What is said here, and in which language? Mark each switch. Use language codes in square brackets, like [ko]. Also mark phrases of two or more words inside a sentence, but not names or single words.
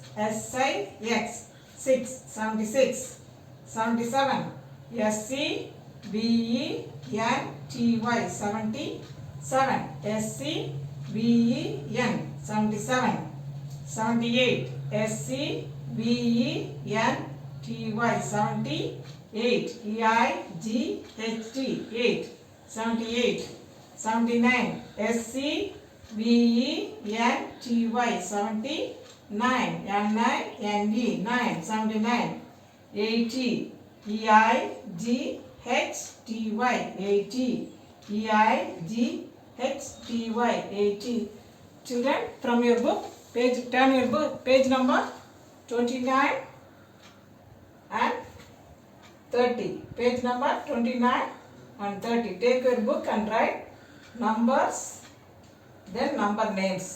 [en] S-I-X, 6, 76. 77. S-C-V-E-N-T-Y, 77. S-C-V-E-N, 77. 78. S-C-V-E-N-T-Y, 78. E-I-G-H-T, 8. 78. 79. S-C-V-E-N-T-Y, 79. N-I-N-E, 9. 79. 80. E-I-G-H-T-Y, 80. E-I-G-H-T-Y, 80. Children, from your book, turn your book, page number 29 and 30. Page number 29 and 30. Take your book and write numbers, then number names.